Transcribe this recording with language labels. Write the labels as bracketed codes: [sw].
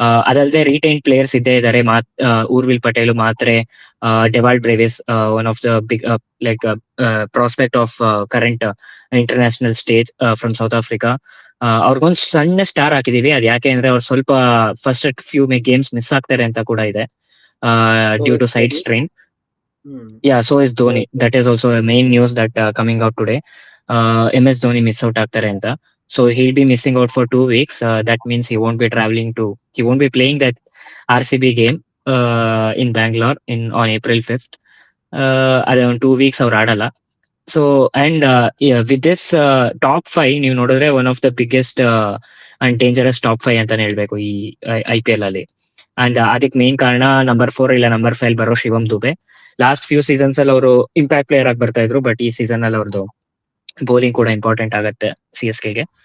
[kn] ಅದಲ್ಲದೆ retain players ಇದ್ದೇ ಇದ್ದಾರೆ. [en] Urvil Patel, Mhatre, Dewald Brevis, one of the big like prospect of current international stage from South Africa. [kn] ಅವ್ರಿಗೊಂದು ಸಣ್ಣ ಸ್ಟಾರ್ ಹಾಕಿದೀವಿ. ಅದ್ ಯಾಕೆ ಅಂದ್ರೆ ಅವ್ರು ಸ್ವಲ್ಪ ಫಸ್ಟ್ ಫ್ಯೂ ಗೇಮ್ಸ್ ಮಿಸ್ ಆಗ್ತಾರೆ ಅಂತ ಕೂಡ ಇದೆ, [en] Due to side strain. Yeah, so is Dhoni. That is also main news that coming out today. [kn] MS Dhoni miss out ಆಗ್ತಾರೆ ಅಂತ. [en] So he'll be missing out for 2 weeks. That means he won't be playing that RCB game in Bangalore on April 5th. Around 2 weeks [kn] ಅವ್ರು ಆಡಲ್ಲ. [en] so and with this top 5 [kn] ನೀವು ನೋಡಿದ್ರೆ [en] one of the biggest and dangerous top 5 [kn] ಅಂತಾನೆ ಹೇಳ್ಬೇಕು ಈ IPL ಅಲ್ಲಿ. And ಅದಕ್ಕೆ main ಕಾರಣ ನಂಬರ್ 4 ಇಲ್ಲ ನಂಬರ್ 5 ಬರೋ Shivam Dubey. Last few seasons ಅಲ್ಲಿ ಅವರು ಇಂಪ್ಯಾಕ್ಟ್ ಪ್ಲೇಯರ್ ಆಗಿ ಬರ್ತಾ ಇದ್ರು, ಬಟ್ ಈ ಸೀಸನ್ ಅಲ್ಲಿ ಅವ್ರದ್ದು ಬೌಲಿಂಗ್ ಕೂಡ ಇಂಪಾರ್ಟೆಂಟ್ ಆಗುತ್ತೆ CSKಗೆ.